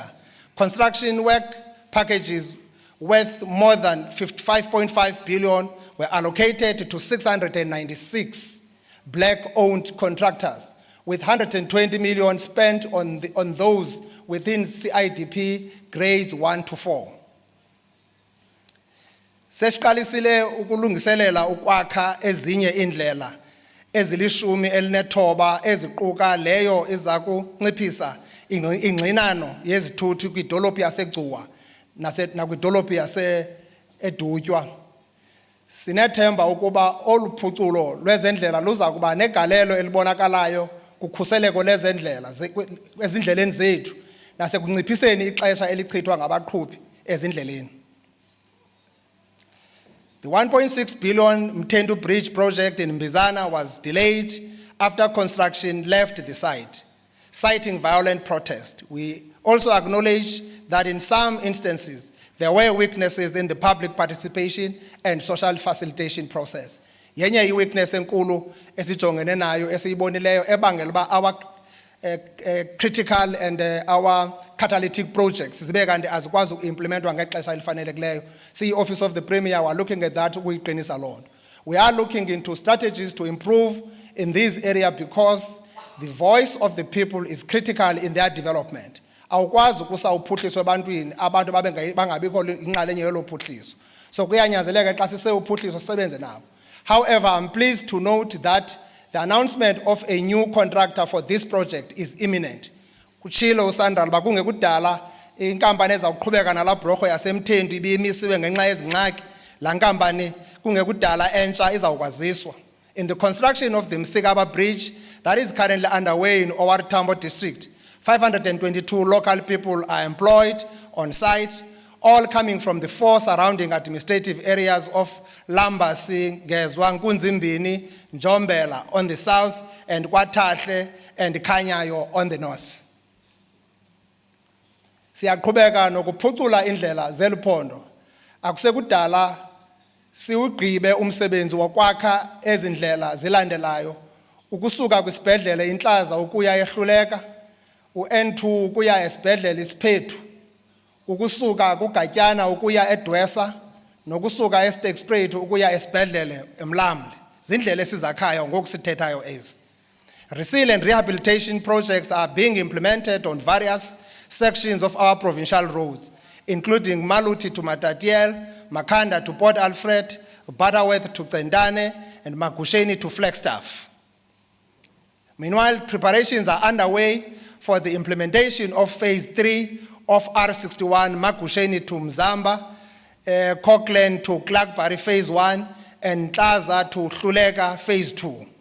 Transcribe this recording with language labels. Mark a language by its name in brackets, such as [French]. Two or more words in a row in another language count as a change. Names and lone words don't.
[English] Construction work packages worth more than 55.5 billion were allocated to 696 black-owned contractors, with 120 million spent on those within CIDP grades 1 to 4. [Xhosa] Sesiqalisile ukulungiselela ukwakha ezinye indlela ezilishumi elinethoba eziquka leyo ezakunciphisa ingxinano yezithuthi kwidolophu yaseGcuwa nakwidolophu yase-Edutywa. Sinethemba ukuba oluphuculo lwezendlela luza kuba negalelo elibonakalayo kukhuseleko lezendlela ezindleleni zethu nasekunciphiseni ixesha elichithwa ngabaqhubi ezindleleni. [English] The 1.6 billion Mthendu Bridge project in Mbizana was delayed after construction left the site, citing violent protest. We also acknowledge that in some instances, there were weaknesses in the public participation and social facilitation process. [Xhosa] Yenye i-weakness enkulu esijongene nayo esiyibonileyo ebangela uba [English] our critical and our catalytic projects [Xhosa] zibe kanti azikwazi ukuimplementwa ngexesha elifanelekileyo. [English] See, Office of the Premier, we're looking at that [Xhosa] ukuyiqinisa loo nto. [English] We are looking into strategies to improve in this area because the voice of the people is critical in their development. [Xhosa] Awukwazi ukusa uphuhliso ebantwini abantu bangabikho inxalenye yelo phuhliso. So kuyanyanzeleka xa sise uphuhliso sisebenze nabo. [English] However, I'm pleased to note that the announcement of a new contractor for this project is imminent. [Xhosa] Kutshilo uSandral bakungekudala inkampani ezawuqhubeka nala bhorho yaseMthendu ibimisiwe ngenxa yezingxaki, la nkampani kungekudala entsha izawukwaziswa. [English] In the construction of the Msikaba Bridge that is currently underway in Owar Tambo District, 522 local people are employed on site, all coming from the 4 surrounding administrative areas of Lambasi, Gezwa, Nkunzimbini, Njombela on the south, and KwaTahle and Kanyayo on the north. [Xhosa] Siyaqhubeka nokuphucula indlela zeluphondo. Akusekudala siwugqibe umsebenzi wokwakha ezindlela zilandelayo ukusuka kwisibhedlele iNhlaza ukuya eHluleka, uN2 ukuya esibhedlele iSiphethu, ukusuka kuGatyana ukuya eDwesa, nokusuka eSterkspruit ukuya esibhedlele eMlamli. Zindlela esizakhayo ngokusithethayo ezi. [English] Resilient rehabilitation projects are being implemented on various sections of our provincial roads, including Maluti to Matatiele, Makanda to Port Alfred, Butterworth to Tsendane, and Magusheni to Flagstaff. Meanwhile, preparations are underway for the implementation of Phase 3 of R61 Magusheni to Mzamba, Cockland to Clarkbury Phase 1, and Tlaza to Hluleka Phase 2.